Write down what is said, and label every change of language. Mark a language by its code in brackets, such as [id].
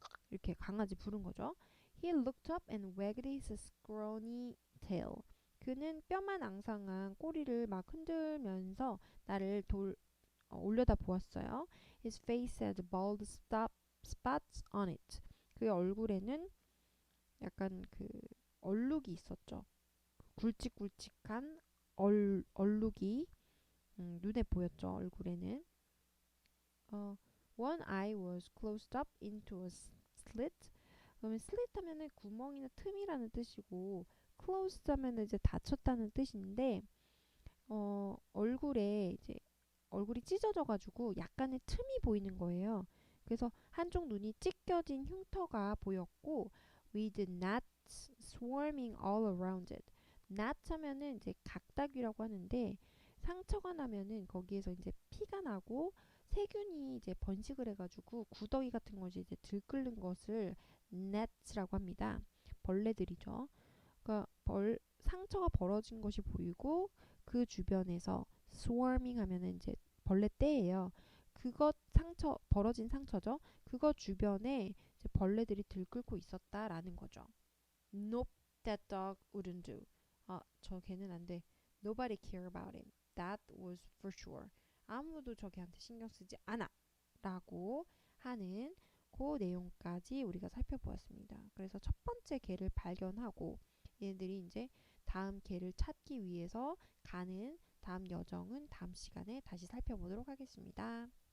[ko] 이렇게 강아지 부른 거죠. [en] He looked up and wagged his scrawny tail. [ko] 그는 뼈만 앙상한 꼬리를 막 흔들면서 나를 올려다 보았어요. His face had bald spots on it. 그의 얼굴에는 약간 그 얼룩이 있었죠. 굵직굵직한 얼룩이 눈에 보였죠. 얼굴에는. [en] 어, one eye was closed up into a slit. [ko] 그러면 slit 하면은 구멍이나 틈이라는 뜻이고 closed 하면은 이제 닫혔다는 뜻인데 얼굴에 이제 얼굴이 찢어져 가지고 약간의 틈이 보이는 거예요. 그래서 한쪽 눈이 찢겨진 흉터가 보였고 [en] with gnats swarming all around it. [ko] gnat 하면은 이제 각닭이라고 하는데 상처가 나면은 거기에서 이제 피가 나고 세균이 이제 번식을 해가지고 구더기 같은 것이 이제 들끓는 것을 gnat라고 합니다. 벌레들이죠. 그러니까 상처가 벌어진 것이 보이고 그 주변에서 swarming 하면은 이제 벌레 떼예요. 그것 상처, 벌어진 상처죠. 그거 주변에 이제 벌레들이 들끓고 있었다라는 거죠. [en] Nope, that dog wouldn't do. [ko] 저 개는 안 돼. [en] Nobody care about him. That was for sure. [ko] 아무도 저 개한테 신경 쓰지 않아. 라고 하는 그 내용까지 우리가 살펴보았습니다. 그래서 첫 번째 개를 발견하고 얘네들이 이제 다음 개를 찾기 위해서 가는 다음 여정은 다음 시간에 다시 살펴보도록 하겠습니다.